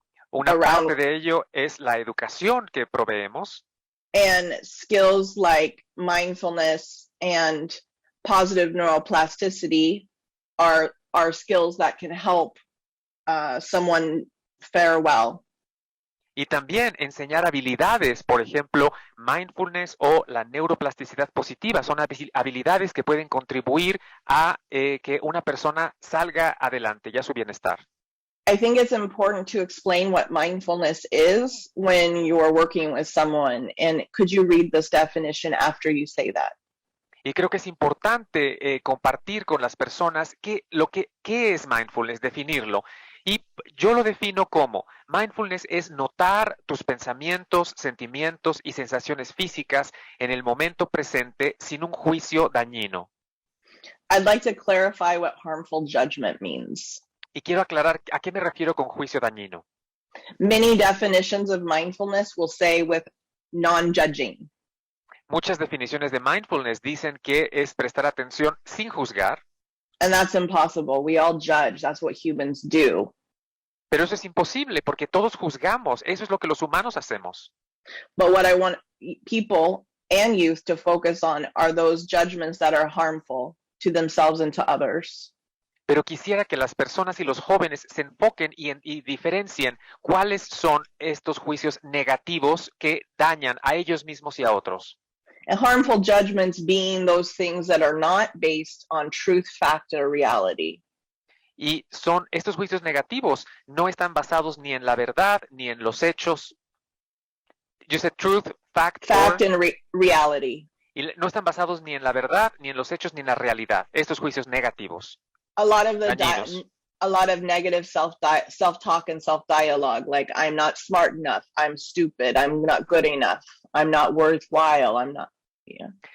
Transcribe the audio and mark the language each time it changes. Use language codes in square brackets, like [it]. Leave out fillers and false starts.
[es] Una parte de ello es la educación que proveemos. [en] And skills like mindfulness and positive neuroplasticity are skills that can help someone fare well. [es] Y también enseñar habilidades, por ejemplo, mindfulness o la neuroplasticidad positiva. Son habilidades que pueden contribuir a que una persona salga adelante y a su bienestar. [en] I think it's important to explain what mindfulness is when you are working with someone. And could you read this definition after you say that? [es] Y creo que es importante compartir con las personas qué es mindfulness, definirlo. Y yo lo defino como, mindfulness es notar tus pensamientos, sentimientos y sensaciones físicas en el momento presente sin un juicio dañino. [en] I'd like to clarify what harmful judgment means. [es] Y quiero aclarar a qué me refiero con juicio dañino. [en] Many definitions of mindfulness will say with non-judging. [es] Muchas definiciones de mindfulness dicen que es prestar atención sin juzgar. [en] And that's impossible. We all judge. That's what humans do. [es] Pero eso es imposible porque todos juzgamos. Eso es lo que los humanos hacemos. [en] But what I want people and youth to focus on are those judgments that are harmful to themselves and to others. [es] Pero quisiera que las personas y los jóvenes se enfoquen y diferencien cuáles son estos juicios negativos que dañan a ellos mismos y a otros. [en] And harmful judgments being those things that are not based on truth, fact, or reality. [es] Y son estos juicios negativos, no están basados ni en la verdad, ni en los hechos. [en] You said truth, fact, And reality. [es] Y no están basados ni en la verdad, ni en los hechos, ni en la realidad. Estos juicios negativos. [en] A lot of negative self-talk and self-dialogue, like I'm not smart enough, I'm stupid, I'm not good enough, I'm not worthwhile, I'm not, yeah.